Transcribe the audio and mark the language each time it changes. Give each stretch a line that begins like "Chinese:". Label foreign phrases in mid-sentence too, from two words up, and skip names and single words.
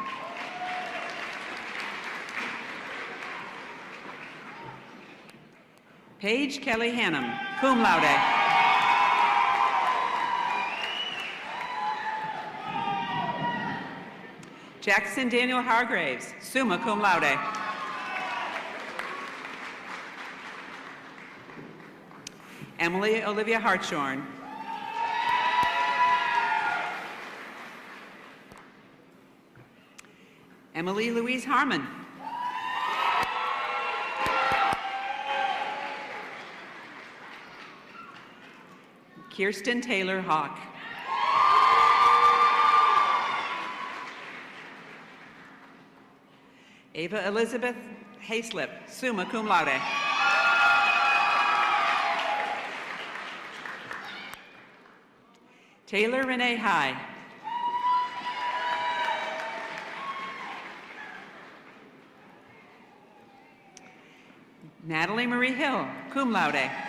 English: Paige Kelly Hannum,
Latin: cum laude.
English: Jackson Daniel Hargraves,
Latin: summa cum laude.
English: Emily Olivia Hartshorn. Emily Louise Harmon. Kirsten Taylor Hawk. Ava Elizabeth Hayslip,
Latin: summa cum laude.
English: Taylor Renee High. Natalie Marie Hill,
Latin: cum laude.